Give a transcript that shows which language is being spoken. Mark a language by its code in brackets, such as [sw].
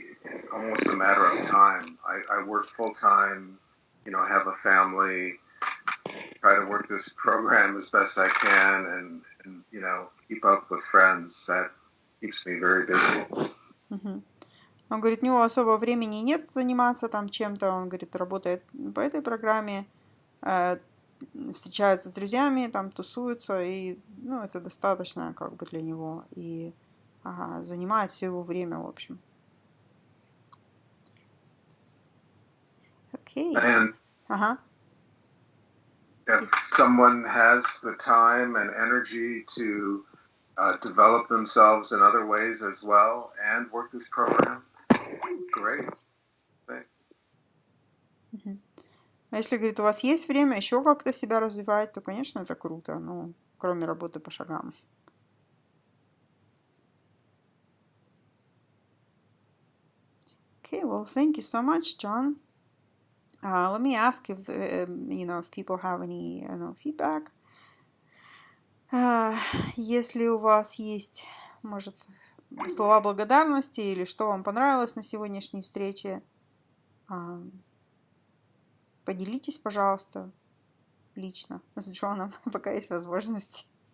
[en] It's almost a matter of time. I work full time, have a family, try to work this program as best I can, and keep up with friends. That keeps me very busy. [ru] Он говорит, у него особо времени нет заниматься там чем-то. Он говорит, работает по этой программе, встречается с друзьями, там тусуется, и это достаточно как бы для него, и занимает все его время, в общем. Окей. [en] And if someone has the time and energy to develop themselves in other ways as well and work this program, great. [ru] А если, говорит, у вас есть время еще как-то себя развивать, то, конечно, это круто, кроме работы по шагам. [en] Okay, well, thank you so much, John. Let me ask if people have any feedback. [ru] Если у вас есть может, слова благодарности или что вам понравилось на сегодняшней встрече. Поделитесь, пожалуйста, лично с Джоном, пока есть возможность.